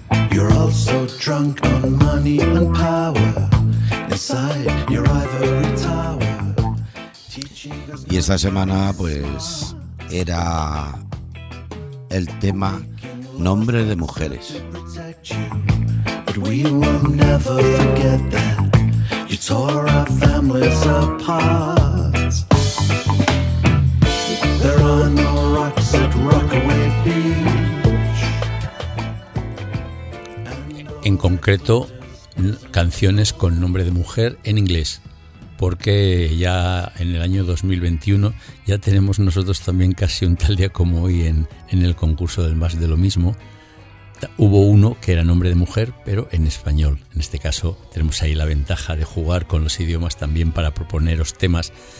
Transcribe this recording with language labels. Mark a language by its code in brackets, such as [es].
[en] You're also drunk on money and power inside your ivory tower. [es] Y esta semana pues era el tema Nombre de Mujeres. [en] But we will never forget that you tore our families apart. There are no rocks at Rockaway Beach. [es] En concreto, canciones con nombre de mujer en inglés, porque ya en el año 2021 ya tenemos nosotros también casi un tal día como hoy en el concurso del Más de lo Mismo. Hubo uno que era nombre de mujer, pero en español. En este caso tenemos ahí la ventaja de jugar con los idiomas también para proponeros temas.